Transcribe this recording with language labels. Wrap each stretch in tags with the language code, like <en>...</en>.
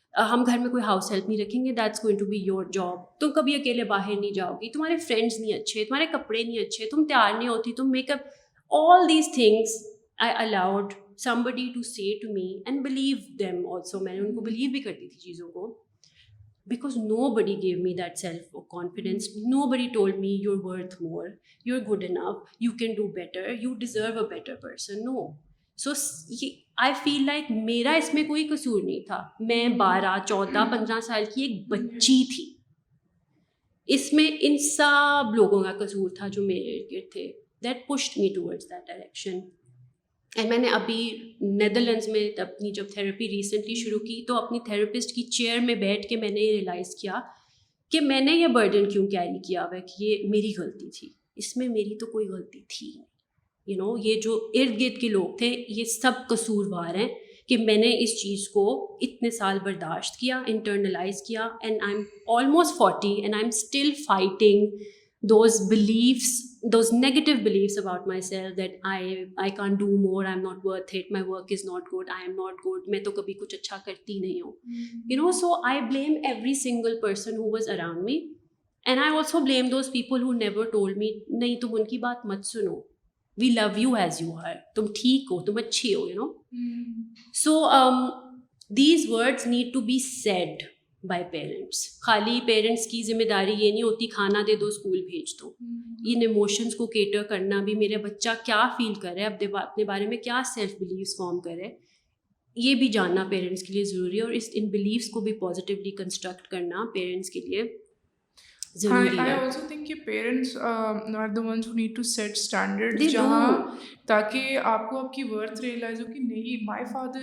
<ur>ہم گھر میں کوئی ہاؤس ہیلپ نہیں رکھیں گے,</ur> <en>That's going to be your job.</en> <ur>تم کبھی اکیلے باہر نہیں جاؤ گی, تمہارے فرینڈس نہیں اچھے, تمہارے کپڑے نہیں اچھے, تم تیار نہیں ہوتی, تم make up,</ur> <en>all these things I allowed somebody to say to me and believe them also.</en> <ur>میں نے ان کو بلیو بھی کرتی تھی چیزوں کو,</ur> <en>because nobody gave me that self confidence. Nobody told me you're worth more, you're good enough, you can do better, you deserve a better person. No. So I feel like</en> <ur>میرا اس میں کوئی قصور نہیں تھا. میں 12, 14, 15 سال کی ایک بچی تھی. اس میں ان سب لوگوں کا قصور تھا جو میرے ارد گرد تھے.</ur> <en>That pushed me towards that direction.</en> <ur>And میں نے ابھی نیدرلینڈس میں اپنی جب تھیراپی ریسنٹلی شروع کی تو اپنی تھیراپسٹ کی چیئر میں بیٹھ کے میں نے یہ ریئلائز کیا کہ میں نے یہ برڈن کیوں کیری کیا ہوا ہے, کہ یہ میری غلطی تھی. اس میں میری تو کوئی غلطی تھی. یہ جو ارد گرد کے لوگ تھے یہ سب قصوروار ہیں کہ میں نے اس چیز کو اتنے سال برداشت کیا, انٹرنلائز کیا,</ur> <en>and I am almost 40 and I am still fighting those beliefs, those negative beliefs about myself that I can't do more, I'm not worth it, my work is not good,</en> <ur>I am not good, میں تو کبھی کچھ اچھا کرتی نہیں ہوں.</ur> <en>So I blame every single person who was around me, and I also blame those people who never told me</en> <ur>نہیں تم ان کی بات مت سنو,</ur> <en>we love you as you are,</en> <ur>تم ٹھیک ہو, تم اچھی ہو.</ur> <en>So these words need to be said by parents.</en> <ur>خالی پیرنٹس کی ذمہ داری یہ نہیں ہوتی کھانا دے دو, اسکول بھیج دو. ان ایموشنس کو کیٹر کرنا بھی, میرا بچہ کیا فیل کر رہا ہے, اپنے بارے میں کیا سیلف بلیفس فارم کر رہا ہے, یہ بھی جاننا پیرنٹس کے لیے ضروری ہے. اور ان بلیفس کو بھی پازیٹیولی کنسٹرکٹ کرنا پیرنٹس کے لیے ضروری</ur> <en>I</en> <ur>ہے.</ur> <en>also think کہ parents are the ones who need to set standards They do.</en> <ur>جہاں تاکہ آپ کو آپ کی worth realize ہو کہ نہیں,</ur> <en>my father</en>